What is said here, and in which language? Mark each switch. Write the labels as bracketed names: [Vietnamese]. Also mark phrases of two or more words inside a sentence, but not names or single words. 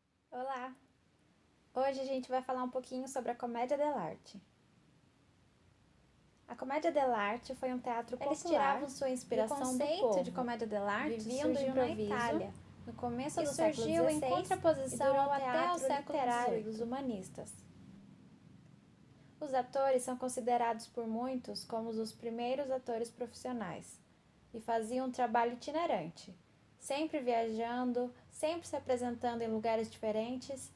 [Portuguese] Olá! Hoje a gente vai falar um pouquinho sobre a Commedia dell'arte. A Commedia dell'arte foi um teatro popular. Eles tiravam sua inspiração do povo. De Commedia dell'arte viviam do improviso na Itália, no começo do século XVI, em contraposição ao até o século literário dos humanistas. Os atores são considerados por muitos como os primeiros atores profissionais e faziam um trabalho itinerante, sempre viajando, sempre se apresentando em lugares diferentes.